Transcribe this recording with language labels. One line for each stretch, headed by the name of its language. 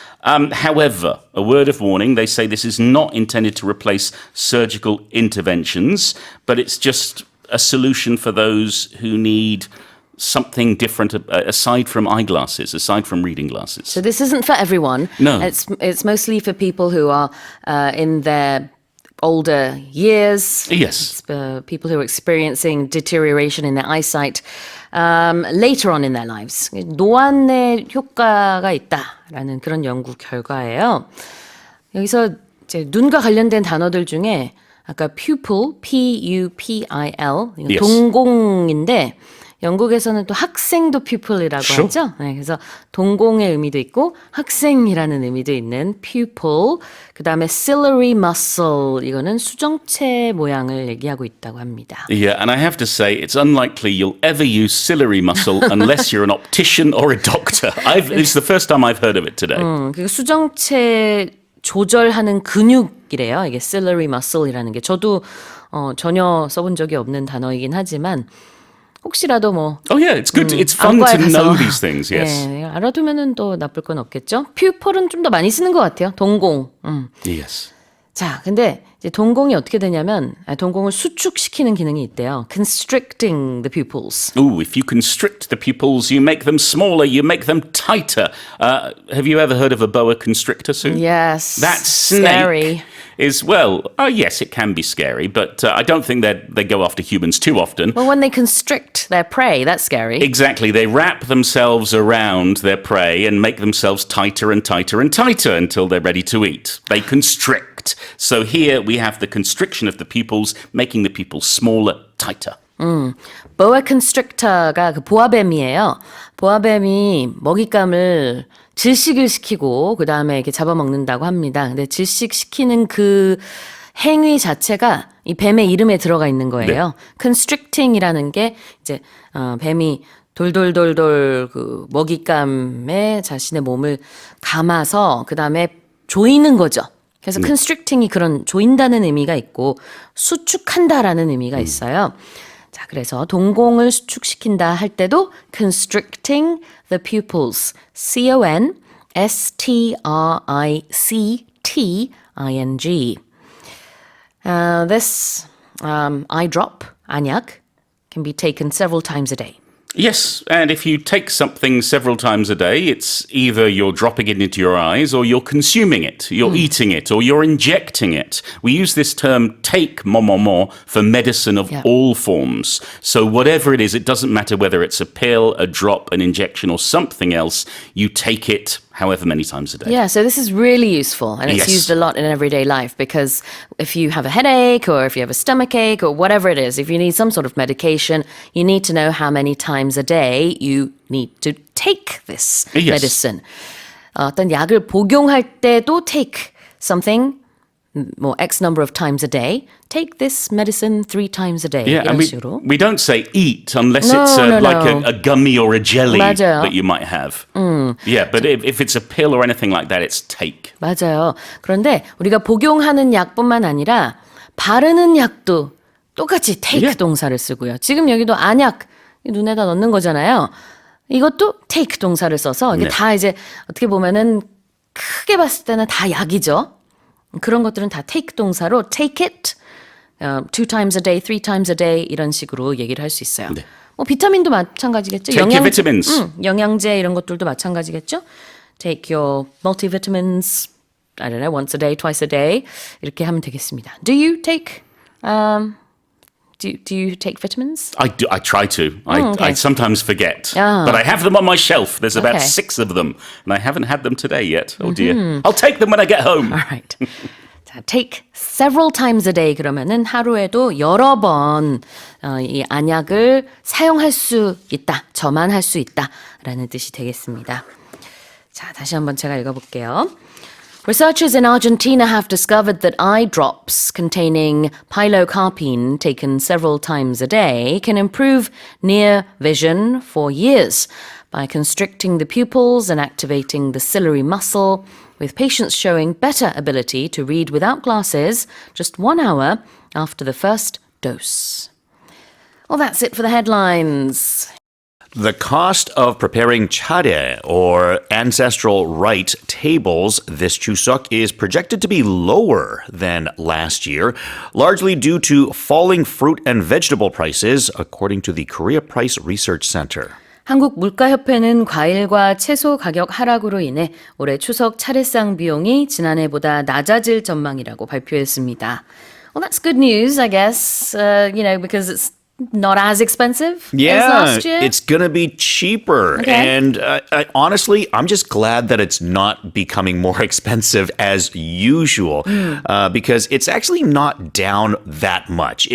English: However, a word of warning, they say this is not intended to replace surgical interventions, but it's just a solution for those who need something different aside from eyeglasses, aside from reading glasses. So this isn't for everyone. No. It's mostly for people who are in their older years. Yes. It's people who are experiencing deterioration in their eyesight later on in their lives.
Korean: 노안에 효과가 있다라는 그런 연구 결과예요. 여기서 이제 눈과 관련된 단어들 중에 아까 pupil, P-U-P-I-L,
English: Yes.
Korean: 동공인데 영국에서는 또 학생도 pupil이라고
English: Sure.
Korean: 하죠. 네, 그래서 동공의 의미도 있고 학생이라는 의미도 있는 pupil. 그다음에 ciliary muscle, 이거는 수정체 모양을 얘기하고 있다고 합니다.
English: Yeah, and I have to say, it's unlikely you'll ever use ciliary muscle unless you're an optician or a doctor. It's the first time I've heard of it today.
Korean: 그 수정체 조절하는 근육이래요. 이게 ciliary muscle이라는 게 저도 전혀 써본 적이 없는 단어이긴 하지만 혹시라도 뭐
English: Oh yeah, it's good. It's fun
Korean: 안과에
English: to
Korean: 가서
English: know these things. Yes.
Korean: 예, 알아두면은 또 나쁠 건 없겠죠. 퓨펄은 좀 더 많이 쓰는 것 같아요. 동공.
English: Yes.
Korean: 자, 근데 이제 동공이 어떻게 되냐면 동공을 수축시키는 기능이 있대요.
English: Constricting the pupils. Ooh, if you constrict the pupils, you make them smaller, you make them tighter. Have you ever heard of a boa constrictor, Sue? Yes. That snake Scary. is, well, yes, it can be scary, but I don't think that they go after humans too often. Well, when they constrict their prey, that's scary. Exactly. They wrap themselves around their prey and make themselves tighter and tighter and tighter until they're ready to eat. They constrict. So here we have the constriction of the pupils, making the pupils smaller, tighter.
Korean: boa constrictor가 그 보아뱀이에요. 보아뱀이 먹잇감을 질식을 시키고 그 다음에 이렇게 잡아먹는다고 합니다. 근데 질식시키는 그 행위 자체가 이 뱀의 이름에 들어가 있는 거예요. constricting이라는 게 이제 뱀이 돌돌돌돌 그 먹잇감에 자신의 몸을 감아서 그 다음에 조이는 거죠. 그래서 constricting이 그런 조인다는 의미가 있고 수축한다라는 의미가 있어요. 자, 그래서 동공을 수축시킨다 할 때도
English: constricting the pupils,
Korean: C-O-N-S-T-R-I-C-T-I-N-G.
English: This eye drop, 안약, can be taken several times a day. Yes, and if you take something several times a day, it's either you're dropping it into your eyes or you're consuming it, you're eating it, or you're injecting it. We use this term take momomo for medicine of all forms. So whatever it is, it doesn't matter whether it's a pill, a drop, an injection, or something else, you take it however many times a day. Yeah, so this is really useful and it's Yes. used a lot in everyday life because if you have a headache or if you have a stomach ache or whatever it is, if you need some sort of medication, you need to know how many times a day you need to take this Yes. medicine.
Korean: 어떤 약을 복용할 때도
English: take something more X number of times a day. Take this medicine 3 times a day. Yeah,
Korean: 이런
English: and
Korean: 식으로.
English: we don't say eat unless No, it's no, like no. a gummy or a jelly
Korean: 맞아요.
English: that you might have. Yeah, but if it's a pill or anything like that, it's take.
Korean: 맞아요. 그런데 우리가 복용하는 약뿐만 아니라 바르는 약도 똑같이 take
English: Yeah.
Korean: 동사를 쓰고요. 지금 여기도 안약 눈에다 넣는 거잖아요. 이것도 take 동사를 써서 이게 네. 다 이제 어떻게 보면은 크게 봤을 때는 다 약이죠. 그런 것들은 다 take 동사로
English: take it, 2 times a day,
Korean: 3 times a day 이런 식으로 얘기를 할 수 있어요. 네. 뭐 비타민도 마찬가지겠죠.
English: Take your vitamins.
Korean: 영양제 이런 것들도 마찬가지겠죠.
English: Take your multivitamins, I don't know, once a day, twice a day
Korean: 이렇게 하면 되겠습니다.
English: Do you take Do you take vitamins? I do. I try to. okay. I sometimes forget. Ah. But I have them on my shelf. There's about Okay. 6 of them. And I haven't had them today yet. Oh dear. I'll take them when I get home. All right.
Korean: 자,
English: take several times a day
Korean: 그러면은 하루에도 여러 번 이 안약을 사용할 수 있다. 저만할 수 있다라는 뜻이 되겠습니다. 자, 다시 한번 제가 읽어볼게요.
English: Researchers in Argentina have discovered that eye drops containing pilocarpine taken several times a day can improve near vision for years by constricting the pupils and activating the ciliary muscle, with patients showing better ability to read without glasses just 1 hour after the first dose. Well, that's it for the headlines. The cost of preparing chare, or ancestral rite tables, this Chuseok is projected to be lower than last year, largely due to falling fruit and vegetable prices, according to the Korea Price Research Center.
Korean: 한국 물가협회는 과일과 채소 가격 하락으로 인해 올해 추석 차례상 비용이 지난해보다 낮아질 전망이라고 발표했습니다.
English: Well, that's good news, I guess, because it's not as expensive as last year. It's going to be cheaper. Okay. And honestly, I'm just glad that it's not becoming more expensive as usual because it's actually not down that much.